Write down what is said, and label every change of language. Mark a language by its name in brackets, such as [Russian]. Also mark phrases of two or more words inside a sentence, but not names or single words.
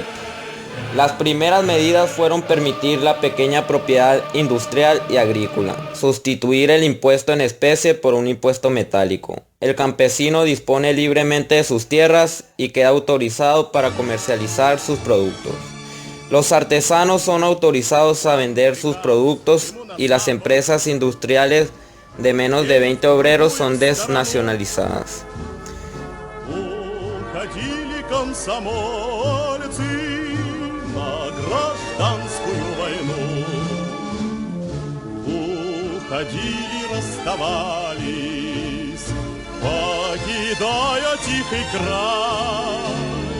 [Spanish] Las primeras medidas fueron permitir la pequeña propiedad industrial y agrícola, sustituir el impuesto en especie por un impuesto metálico. El campesino dispone libremente de sus tierras y queda autorizado para comercializar sus productos. Los artesanos son autorizados a vender sus productos y las empresas industriales de menos de 20 obreros son desnacionalizadas. [Russian] Гражданскую войну уходили, расставались, покидая тихий край.